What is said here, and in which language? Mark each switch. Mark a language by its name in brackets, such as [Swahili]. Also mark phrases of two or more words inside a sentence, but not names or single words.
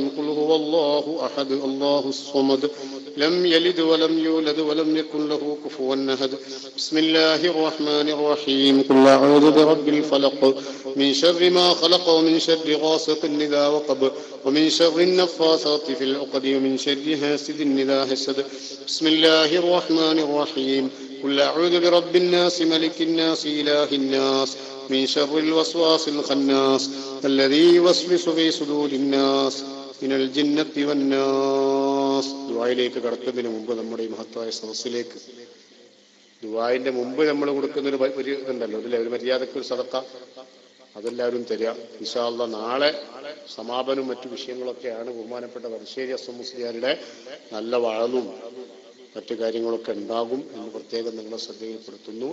[Arabic] قل هو الله أحد الله الصمد لم يلد ولم يولد ولم يكن له كفوا أحد. بسم الله الرحمن الرحيم قل أعوذ برب الفلق من شر ما خلق ومن شر غاسق إذا وقب ومن شر النفاثات في العقد ومن شر حاسد إذا حسد. بسم الله الرحمن الرحيم. قل أعوذ برب الناس ملك الناس إله الناس من شر الوسواس الخناس الذي يوسوس في صدور الناس من الجنة والناس. [Malayalam] ദുആയിലേക്ക് കടക്കുന്നതിന് മുമ്പ് നമ്മുടെ ഈ മഹത്തായ സദസ്സിലേക്ക് ദുആയിന്റെ മുമ്പ് നമ്മൾ കൊടുക്കുന്ന ഒരു ഇതുണ്ടല്ലോ, അതിലെ ഒരു മര്യാദക്ക് ഒരു സദഖ അതെല്ലാവരും തരിക. [Arabic] إن شاء الله [Malayalam] നാളെ സമാപനവും മറ്റു വിഷയങ്ങളൊക്കെയാണ്. ബഹുമാനപ്പെട്ട വടശ്ശേരി ഹസൻ മുസ്ലിയാരുടെ നല്ല വാഴലും മറ്റു കാര്യങ്ങളൊക്കെ ഉണ്ടാകും എന്ന് പ്രത്യേകം നിങ്ങളെ ശ്രദ്ധയിൽപ്പെടുത്തുന്നു.